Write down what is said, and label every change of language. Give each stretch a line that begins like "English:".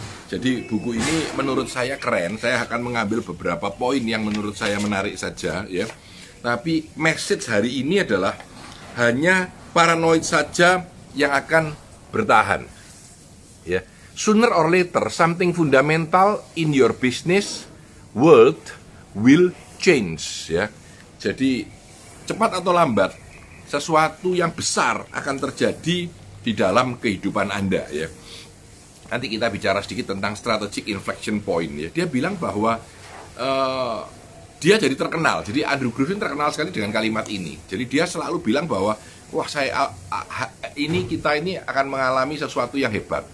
Indonesian: Jadi buku ini menurut saya keren. Saya akan mengambil beberapa poin yang menurut saya menarik saja ya. Tapi message hari ini adalah hanya paranoid saja yang akan bertahan ya.
English: Sooner or later something fundamental in your business world will change ya.
Indonesian: Jadi cepat atau lambat sesuatu yang besar akan terjadi di dalam kehidupan Anda ya. Nanti kita bicara sedikit tentang strategic inflection point ya. Dia bilang bahwa dia jadi terkenal. Jadi Andrew Groove terkenal sekali dengan kalimat ini. Jadi dia selalu bilang bahwa wah kita ini akan mengalami sesuatu yang hebat.